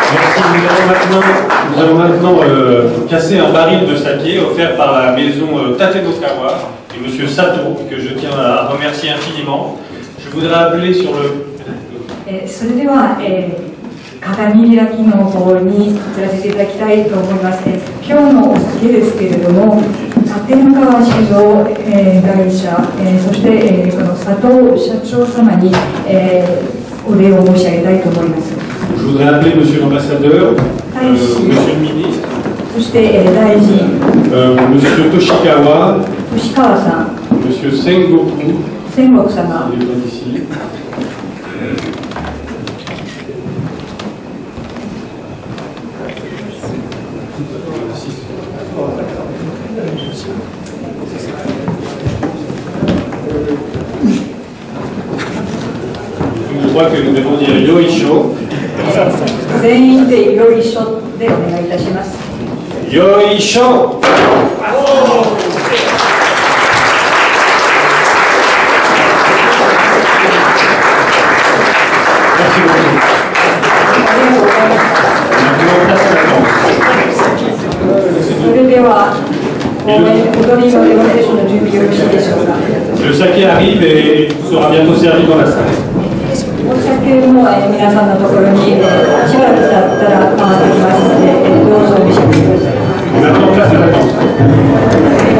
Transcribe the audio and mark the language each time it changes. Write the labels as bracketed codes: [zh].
[fr] Nous allons maintenant casser un baril de saké offert par la maison Tatenokawa et M. Sato, que je tiens à remercier infiniment. Je voudrais appeler sur le... [ja] それでは、鏡開きの方に移らせていただきたいと思います。今日のお酒ですけれども、立川酒造、会社、そして、この佐藤社長様に、お礼を申し上げたいと思います。 [fr] Je voudrais appeler Monsieur l'ambassadeur, Monsieur le ministre, Monsieur Toshikawa, Monsieur Sengoku, il est bien ici. Je crois que nous devons dire Yoisho. [ja] 全員でよいしょでお願いいたします。よいしょ。それでは踊りのデモンストレーションの準備よろしいでしょうか。 [fr] Le saké arrive et sera bientôt servi dans la salle. [ja] お酒も皆さんのところにしばらく経ったら回ってきますので、どうぞお召し上がりください。 [fr] Maintenant, place à la danse.